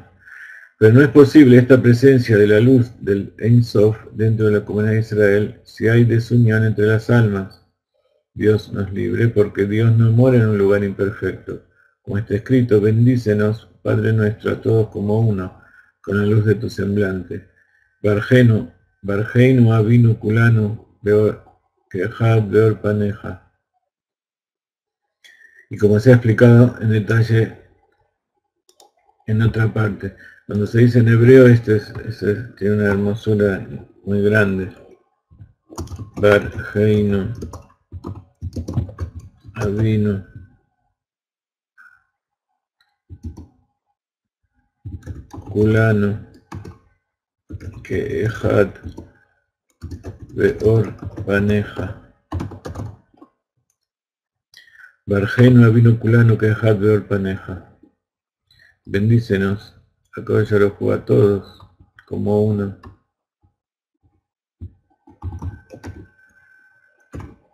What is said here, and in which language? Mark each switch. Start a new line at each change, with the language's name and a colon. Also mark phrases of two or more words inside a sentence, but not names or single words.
Spanish: Pero no es posible esta presencia de la luz del
Hebrew: אין סוף
Spanish: dentro de la comunidad de Israel si hay desunión entre las almas. Dios nos libre, porque Dios no mora en un lugar imperfecto. Como está escrito, bendícenos, Padre nuestro, a todos como uno, con la luz de tu semblante.
Hebrew: ברכנו אבינו כולנו כאחד באור פניך.
Spanish: Y como se ha explicado en detalle en otra parte, cuando se dice en hebreo, tiene una hermosura muy grande.
Hebrew: ברכנו אבינו כולנו כאחד באור פניך. ברכנו אבינו כולנו כאחד באור פניך.
Spanish: Bendícenos, a todos como uno.